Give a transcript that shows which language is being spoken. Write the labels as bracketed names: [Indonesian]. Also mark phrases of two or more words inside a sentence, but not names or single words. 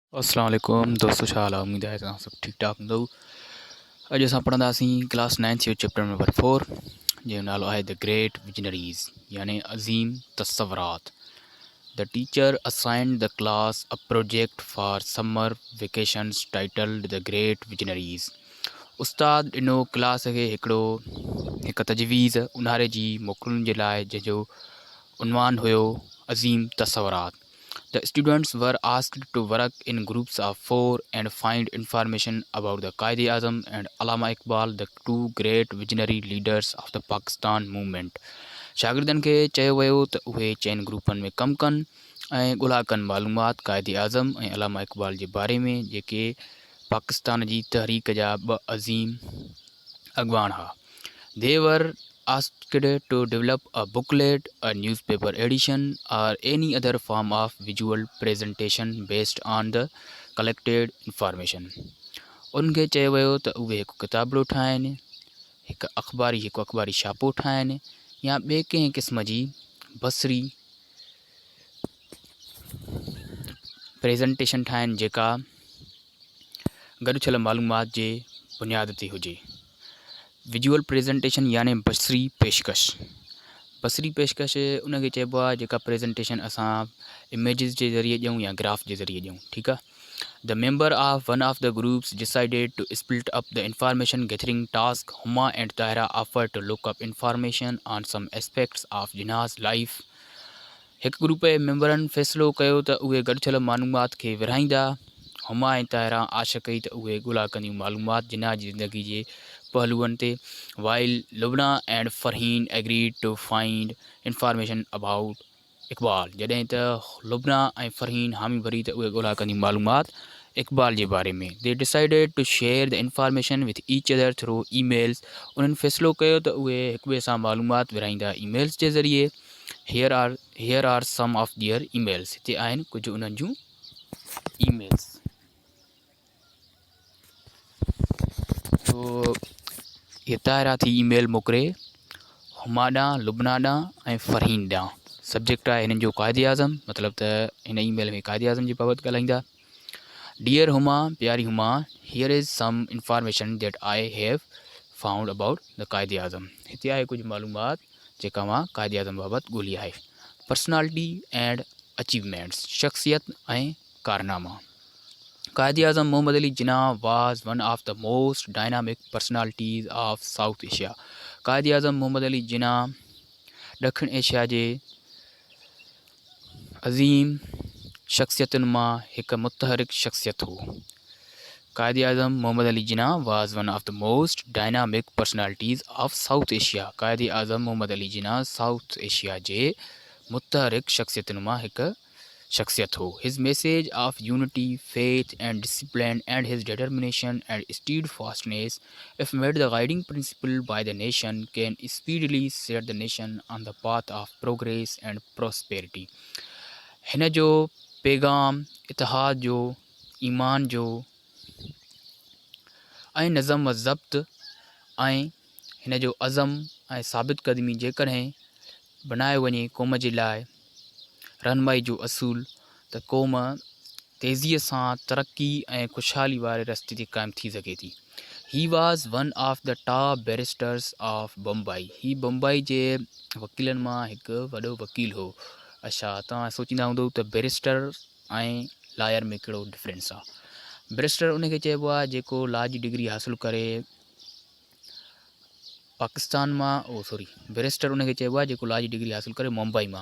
[Arabic] السلام علیکم [Sindhi] दोस्तों, छा हाल आहे? उम्मीद आहे तव्हां सभु ठीकु ठाक हूंदव। अॼु असां पढ़ंदासीं क्लास 9 जो [English] chapter number [Sindhi] 4 जंहिंजो नालो आहे [English] The Great Visionaries [Sindhi] यानी अज़ीम तसवरात। [English] The teacher assigned the class a project for summer vacations titled The Great Visionaries. [Sindhi] उस्ताद ॾिनो क्लास खे हिकु तजवीज़ उन्हारे जी मोकलुनि जे लाइ जंहिंजो उनवान हुयो अज़ीम तसवरात। [English] The students were asked to work in groups of 4 and find information about the Quaid-e-Azam and Allama Iqbal, the two great visionary leaders of the Pakistan movement. [Sindhi] शागिर्दनि खे चयो वियो त उहे चइनि ग्रुपनि में कमु कनि ऐं ॻोल्हा कनि मालूमात क़ाइद-ए-आज़म ऐं अलामा इक़बाल जे बारे में, जेके पाकिस्तान जी तहरीक जा ॿ अज़ीम अॻवान हुआ। [English] They were asked to develop a booklet, a newspaper edition, or any other form of visual presentation based on the collected information. [Sindhi] उनखे चयो वियो त उहे हिकु किताबड़ो ठाहिनि, हिकु अख़बारी छापो ठाहिनि या ॿिए कंहिं क़िस्म जी बसरी प्रेज़ेंटेशन ठाहिनि जेका गॾु थियल मालूमात जे बुनियाद ते हुजे। [English] visual presentation [Sindhi] यानी बसरी पेशकश उनखे चइबो आहे जेका प्रेज़ेंटेशन असां इमेजिस जे ज़रिए ॾियूं या ग्राफ जे ज़रिए ॾियूं। ठीकु आहे। [English] The member of one of the groups decided to split up the information gathering task. Huma and Tahira offer to look up information on some aspects of Jinnah's life. [Sindhi] हिकु ग्रुप जे मेंबरनि फ़ैसिलो कयो त उहे गॾु थियल मालूमात खे विरहाईंदा। हुमा ऐं ताहिरा आश कई त उहे ॻोल्हा कंदियूं मालूमात जिन्हा जी ज़िंदगी जे पहलुअनि ते। [English] While Lubna and Farheen agreed to find information about Iqbal. [Sindhi] जॾहिं त लुबना ऐं फ़रहीन हामी भरी त उहे ॻोल्हा कंदियूं मालूमात इक़बाल जे बारे में। [English] They decided to share the information with each other through emails. [Sindhi] उन्हनि फ़ैसिलो कयो त उहे हिक ॿिए सां मालूमात विरहाईंदा ईमेल्स जे ज़रिए। [English] Here are some of their emails. [Sindhi] हिते आहिनि कुझु उन्हनि जूं ईमेल्स। [Urdu] تو یہ [Sindhi] ताहिरा थी ईमेल मोकिले हुमा ॾांहुं, लुबना ॾांहुं ऐं फ़रहीन ॾांहुं। सब्जेक्ट आहे हिननि जो क़ाइद-ए-आज़म, मतिलबु त हिन ईमेल में क़ाइद-ए-आज़म जे बाबति ॻाल्हाईंदा। [English] Dear Huma, प्यारी हुमा, Here is some information that I have found about the Quaid-e-Azam. [Sindhi] हिते आहे कुझु मालूमात जेका मां क़ाइद-ए-आज़म बाबति ॻोल्ही आहे। [English] Personality and achievements, [Sindhi] शख़्सियत ऐं कारनामा। [English] क़ाइद-ए-आज़म मोहम्मद अली जिन्ना was one of the most dynamic personalities of South Asia. [Sindhi] क़ाइद-ए-आज़म मोहम्मद अली जिन्ना ॾखिण एशिया जे अज़ीम शख़्सियतुनि मां हिकु मुतहरिक शख़्सियत हो। [English] क़ाइद-ए-आज़म मोहम्मद अली जिन्ना was one of the most dynamic personalities of South Asia. [Sindhi] क़ाइद-ए-आज़म मोहम्मद अली जिन्ना साउथ एशिया जे मुतहरिक शख़्सियतुनि मां हिकु शख़्सियत हो। [English] His message of unity, faith and discipline and his determination and steadfastness, if made the guiding principle by the nation, can speedily set the nation on the path of progress and prosperity. [Sindhi] हिन जो पैगाम इतिहाद जो, ईमान जो ऐं नज़म व ज़ब्त ऐं हिन जो अज़म ऐं साबित क़दमी जेकॾहिं बनायो वञे क़ौम जे लाइ रहनुमाई जो असूल, त क़ौम तेज़ीअ सां तरक़ी ऐं ख़ुशहाली वारे रस्ते ते क़ाइमु थी सघे थी। [English] He was one of the top barristers of Bombay. [Sindhi] ही बम्बई जे वकीलनि मां हिकु वॾो वकील हो। अच्छा, तव्हां सोचींदा हूंदव त बैरिस्टर ऐं लायर में कहिड़ो डिफरेंस आहे। बैरिस्टर उनखे चइबो आहे जेको लॉ जी डिग्री हासिलु करे पाकिस्तान मां बैरिस्टर उनखे चइबो आहे जेको लॉ जी डिग्री हासिलु करे मुंबई मां।